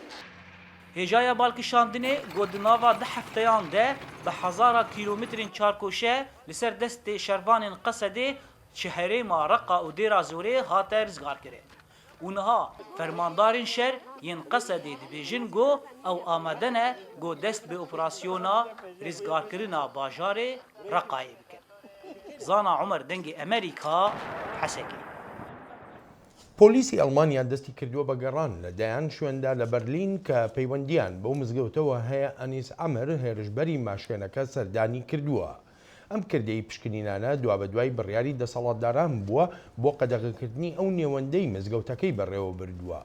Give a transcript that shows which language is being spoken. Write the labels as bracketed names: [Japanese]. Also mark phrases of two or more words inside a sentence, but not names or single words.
[Kurdish] Hêjaya balkişandinê got di nava di hefteyan de bi hezara kîlometrên çarkoşe li ser destê şervanên Qesedê ji herêma Reqa û Dêra Zorê hate rizgarkirin. û niha fermandarên şer yên Qesedê dibêjin got ew amade ne got dest bi operasyona rizgarkirina bajarê Reqayê bikin. Zana Umer dengê Amerîka Hesekê. [Central Kurdish] پۆلیسی ئەڵمانیا دەستی کردووە بە گەڕان لەلایەن شوێندا لە بەرلین کە پەیوەندیان بەو مزگەوتەوە هەیە ئەنیس ئەمر هێرشبەری ماشێنەکە سەردانی کردووە. ئەم کردەی پشکنینانە دوا بە دوای بڕیاری دەسەڵاتداران بووە بۆ قەدەغەکردنی ئەو نێوەندەی مزگەوتەکەی بەڕێوە بردووە.